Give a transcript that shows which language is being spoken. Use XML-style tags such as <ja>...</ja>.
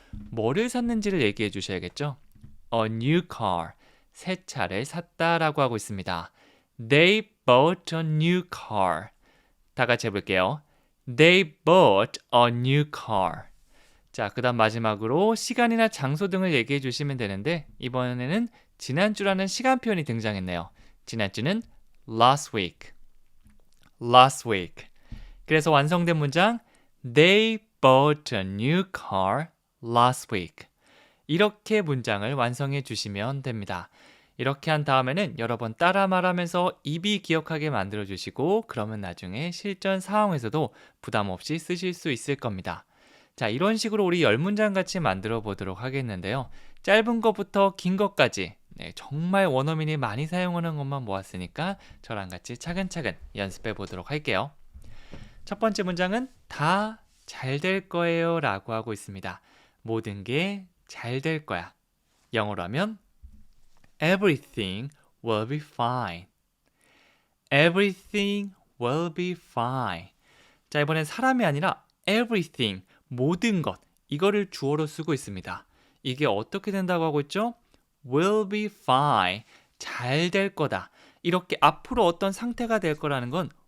<ko>뭐를 샀는지를 얘기해 주셔야겠죠?</ko> <en>A new car,</en> <ko>새 차를 샀다라고 하고 있습니다.</ko> <en>They bought a new car.</en> <ko>다 같이 해볼게요.</ko> <en>They bought a new car.</en> <ko>자, 그 다음 마지막으로 시간이나 장소 등을 얘기해 주시면 되는데 이번에는 지난주라는 시간 표현이 등장했네요.</ko> <en>지난주는 last week. last week.</en> <ko>그래서 완성된 문장</ko> <en>They bought a new car last week.</en> <ko>이렇게 문장을 완성해 주시면 됩니다. 이렇게 한 다음에는 여러 번 따라 말하면서 입이 기억하게 만들어 주시고 그러면 나중에 실전 상황에서도 부담 없이 쓰실 수 있을 겁니다. 자, 이런 식으로 우리 10문장 같이 만들어 보도록 하겠는데요. 짧은 것부터 긴 것까지 정말 원어민이 많이 사용하는 것만 모았으니까 저랑 같이 차근차근 연습해 보도록 할게요. 첫 번째 문장은 다 잘 될 거예요 라고 하고 있습니다. 모든 게 잘 될 거야. 영어로 하면</ko> <en>Everything will be fine. Everything will be fine.</en> <ko>자, 이번엔 사람이 아니라 everything, 모든 것. 이거를 주어로 쓰고 있습니다. 이게 어떻게 된다고 하고 있죠?</ko> <en>will be fine.</en> <ko>잘 될 거다. 이렇게 앞으로 어떤 상태가 될 거라는 건</ko>